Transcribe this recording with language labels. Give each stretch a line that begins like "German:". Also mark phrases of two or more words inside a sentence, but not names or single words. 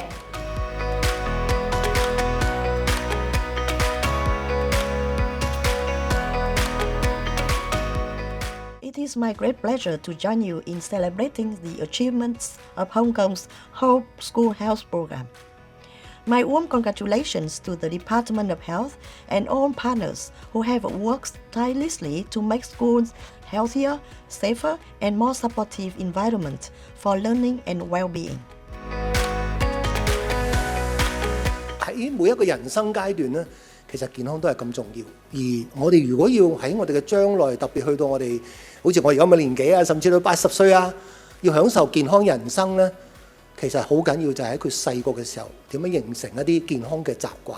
English: It is my great pleasure to join you in celebrating the achievements of Hong Kong's Hope School Health Program. My warm congratulations to the Department of Health and all partners who have worked tirelessly to make schools healthier, safer, and more supportive environment for learning and well-being.
Cantonese: 喺每一個人生階段咧，其實健康都係咁重要。而我哋如果要喺我哋嘅將來，特別去到我哋好似我而家咁嘅年紀啊，甚至到80歲啊，要享受健康人生咧，其實好緊要就係喺佢細個嘅時候點樣形成一啲健康嘅習慣。